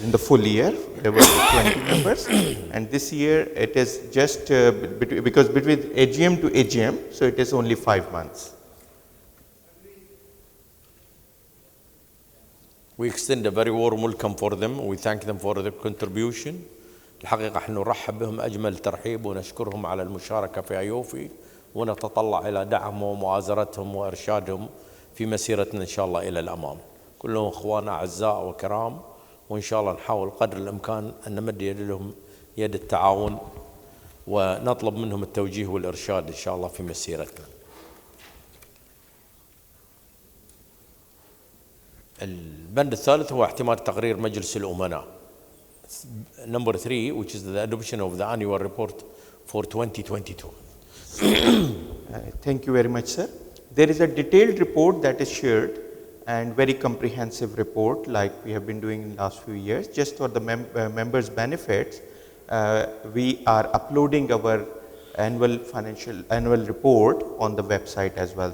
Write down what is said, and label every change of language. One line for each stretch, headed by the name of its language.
English: In the full year there were 20 members, and this year it is just because between AGM to AGM, so it is only 5 months. We extend a very warm welcome for them. We thank them for their contribution.
Arabic: الحقيقة احنا نرحب بهم أجمل ترحيب ونشكرهم على المشاركة في AAOIFI ونتطلع إلى دعمهم ومؤازرتهم وإرشادهم في مسيرتنا إن شاء الله إلى الأمام. كلهم اخوان اعزاء وكرام، وان شاء الله نحاول قدر الامكان ان نمد لهم يد التعاون ونطلب منهم التوجيه والارشاد ان شاء الله في مسيرتنا. البند الثالث هو اعتماد تقرير مجلس الامناء.
English: Number 3, which is the adoption of the annual report for 2022. Thank you very much, sir. There is a detailed report that is shared, and very comprehensive report like we have been doing in the last few years. Just for the members' benefits, we are uploading our annual report on the website as well.